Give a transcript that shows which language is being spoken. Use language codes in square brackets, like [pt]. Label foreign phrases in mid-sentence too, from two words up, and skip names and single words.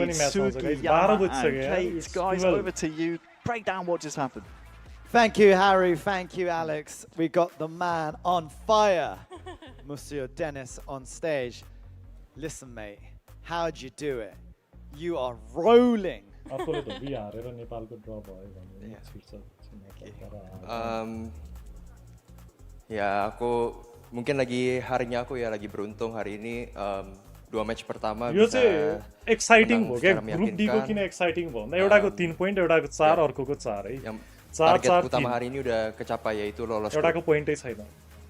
[en] Suki, Yama, and Kate. Guys, over to you. Break down what just happened. Thank you, Harry. Thank you, Alex. We got the man on fire, Monsieur Dennis, on stage. Listen, mate, how'd you do it? You are rolling. [id] Ya, aku mungkin lagi harinya aku ya lagi beruntung hari ini 2 match pertama bisa [ne] exciting भयो के ग्रुप डी को किन exciting भयो भन्दा एउटाको 3 पोइन्ट एउटाको 4 अर्कोको 4 है [id] target utama hari ini udah kecapai yaitu lolos [ne] एउटाको पोइन्टै छैन